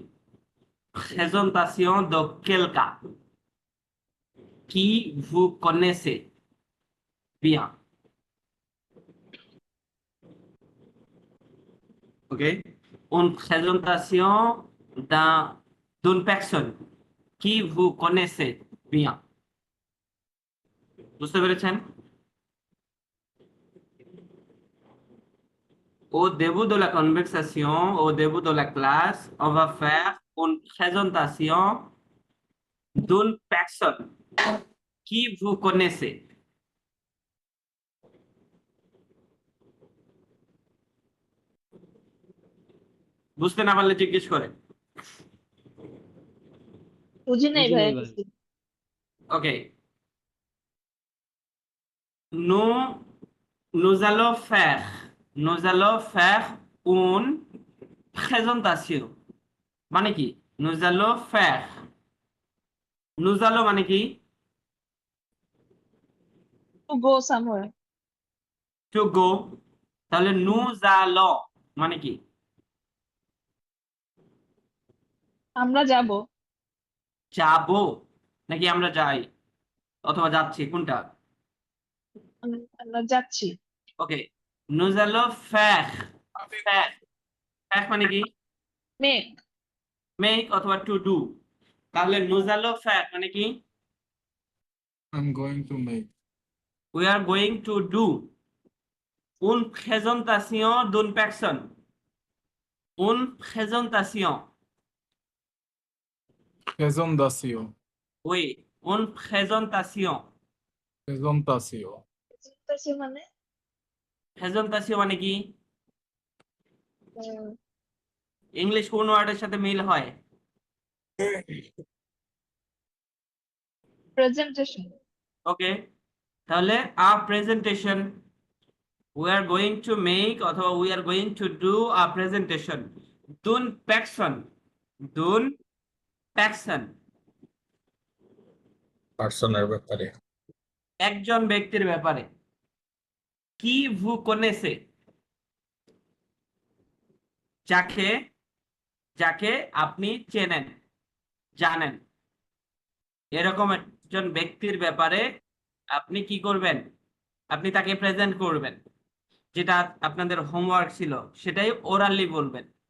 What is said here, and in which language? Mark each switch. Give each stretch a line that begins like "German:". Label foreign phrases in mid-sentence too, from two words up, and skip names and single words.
French: Présentation de quelqu'un qui vous connaissez bien. OK? Une présentation d'une personne qui vous connaissez bien.
Bangla: বুঝতে পেরেছেন?
French: Au début de la conversation, au début de la classe, on va faire une présentation d'une personne qui vous connaissez.
Bangla: বুঝতে না পারলে জিজ্ঞেস করেন। বুঝি নাই ভাইয়া ভাই। কিছু। OK.
French: Nous, nous allons faire une présentation.
Bangla: মানে কি?
French: Nous allons faire. Nous allons
Bangla: মানে কি?
English: To go somewhere. To go.
Bangla: তাহলে
French: nous allons
Bangla: মানে কি? আমরা যাব। যাবো নাকি আমরা যাই অথবা যাচ্ছি কোনটা? আমরা যাচ্ছি। ওকে,
French: nous allons faire. faire faire
Bangla: মানে কি?
English: মেক।
Bangla: make অথবা
English: to do।
Bangla: তাহলে
French: nous allons faire
Bangla: মানে কি?
English: I'm going to make. we are going to do
French: une présentation d'une personne. Une présentation.
English: Presentation.
French: Oui, une présentation.
English: Presentation.
Bangla: প্রেজেন্টেশন মানে présentation মানে কি? ইংলিশ কোন ওয়ার্ডের সাথে মিল হয়?
English: প্রেজেন্টেশন। ওকে, তাহলে a presentation. We are going to make অথবা we are going to do a presentation. Dun person. Dun person.
Bangla: পার্সনের ব্যাপারে। একজন ব্যক্তির ব্যাপারে। কি
French: vous connaissez?
Bangla: যাকে যাকে আপনি চেনেন, জানেন। এরকম একজন ব্যক্তির ব্যাপারে আপনি কি করবেন? আপনি তাকে প্রেজেন্ট করবেন। যেটা আপনাদের হোমওয়ার্ক ছিল সেটাই ওরালি বলবেন।